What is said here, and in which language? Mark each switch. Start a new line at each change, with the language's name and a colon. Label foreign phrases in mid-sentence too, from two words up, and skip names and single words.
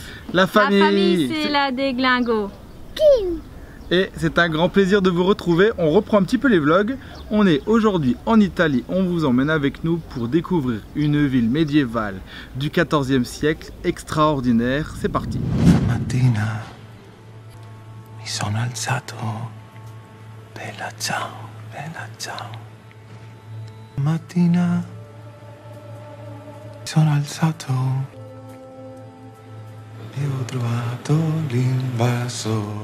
French: La famille, c'est la déglingo. Et c'est un grand plaisir de vous retrouver. On reprend un petit peu les vlogs. On est aujourd'hui en Italie. On vous emmène avec nous pour découvrir une ville médiévale du XIVe siècle extraordinaire. C'est parti.
Italian: Mattina mi sono alzato, bella ciao, bella ciao. Mattina mi sono alzato e ho trovato l'invasor.